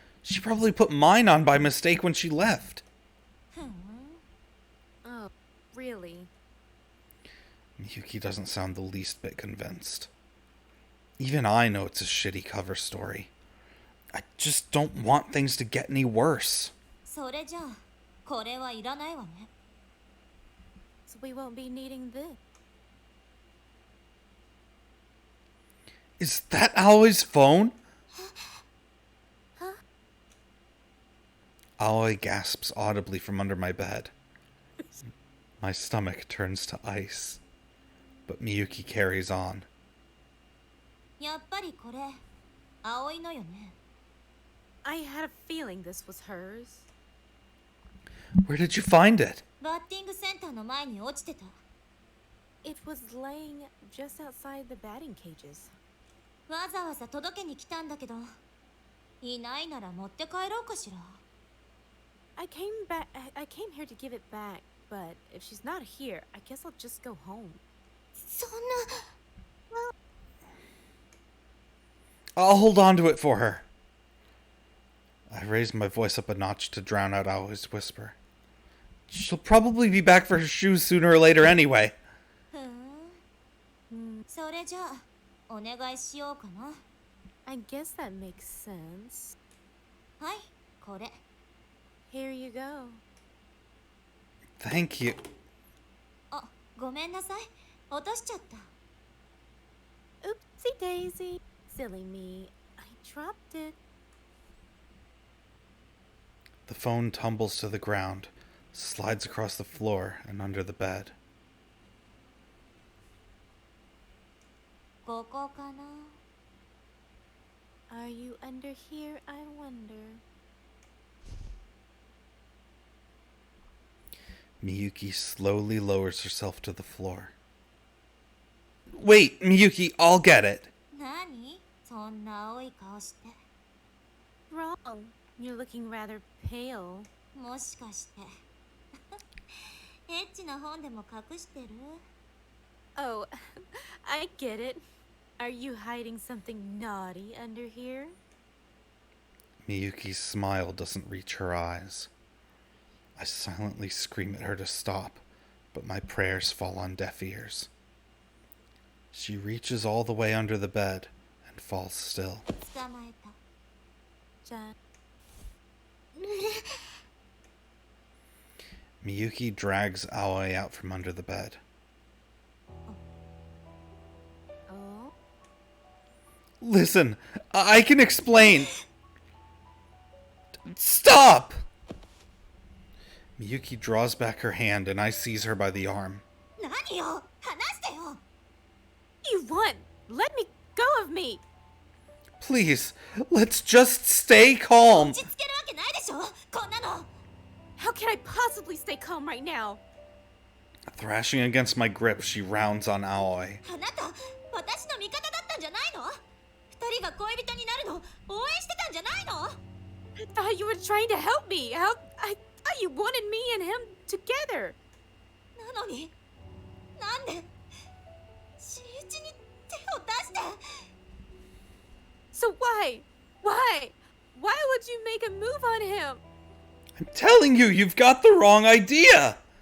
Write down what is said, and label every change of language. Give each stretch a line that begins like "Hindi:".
English: She probably put mine on by mistake when she left. Oh, really? Miyuki doesn't sound the least bit convinced. Even I know it's a shitty cover story. I just don't want things to get any worse.
Japanese: それじゃあこれはいらないわね
English: So we won't be needing this. Is that Aoi's phone? Aoi gasps audibly from under my bed. My stomach turns to ice. But Miyuki carries on.
Japanese: やっぱりこれ葵のよね
English: I had a feeling this was hers. Where did you find it?
Japanese: バッティングセンターの前に落ちてた
English: It was laying just outside the batting cages.
Japanese: わざわざ届けに来たんだけどいないなら持って帰ろうかしら
English: I came here to give it back, but if she's not here, I guess I'll just go home.
Japanese: そんな
English: I'll hold on to it for her. I raised my voice up a notch to drown out Aoi's whisper. She'll probably be back for her shoes sooner or later anyway.
Japanese: ふんそれじゃあお願いしようかな
English: I guess that makes sense.
Japanese: はいこれ
English: Here you go. Thank you.
Japanese: あごめんなさい落としちゃった
English: Oopsie daisy. Silly me. I dropped it. The phone tumbles to the ground, slides across the floor and under the bed.
Japanese: ここかな
English: Are you under here? I wonder. Miyuki slowly lowers herself to the floor. Wait, Miyuki, I'll get it.
Japanese: 何そんな青い顔して。
English: Wrong. You're looking rather pale.
Japanese: もしかしてエッチな本でも隠してる？
English: Oh, I get it. Are you hiding something naughty under here? Miyuki's smile doesn't reach her eyes. I silently scream at her to stop, but my prayers fall on deaf ears. She reaches all the way under the bed and falls still.
Japanese: 捕まえた。
English: John. Miyuki drags Aoi out from under the bed. Oh? Listen, I can explain. Stop! Miyuki draws back her hand and I seize her by the arm.
Japanese: 何よ話してよ。
English: What do you want? Let me go of me! Please, let's just stay calm.
Japanese: 落ち着けるわけないでしょこんなの。
English: How can I possibly stay calm right now? Thrashing against my grip, she rounds on Aoi.
Japanese: あなた私の味方だったんじゃないの？二人が恋人になるの応援してたんじゃないの？
English: I thought you were trying to help me. I thought you wanted me and him together.
Japanese: なのになんで新一に手を出して。
English: So why? Why? Why would you make a move on him? I'm telling you, you've got the wrong idea.